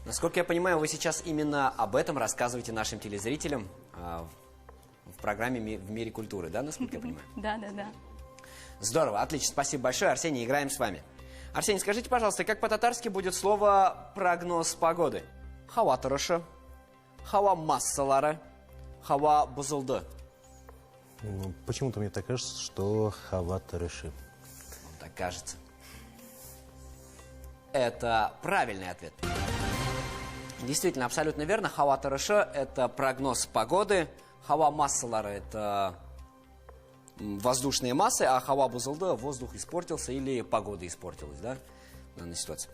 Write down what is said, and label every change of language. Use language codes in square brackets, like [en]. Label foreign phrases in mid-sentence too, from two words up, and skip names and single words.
[ru] Насколько я понимаю, вы сейчас именно об этом рассказываете нашим телезрителям в программе «В мире культуры», да, насколько я понимаю? Да, да, да. Здорово, отлично, спасибо большое. Арсений, играем с вами. Арсений, скажите, пожалуйста, как по-татарски будет слово «прогноз погоды»? [tt] Хава тырышы, хава массалары, хава бузылды. [ru] Почему-то мне так кажется, что [tt] хава тырышы. [ru] так кажется. Это правильный ответ. Действительно, абсолютно верно. [tt] Хава тарышы [ru] – это прогноз погоды. [tt] Хава массалары [ru] – это воздушные массы, а [tt] хава бузылды [ru] – воздух испортился или погода испортилась, да, в данной ситуации.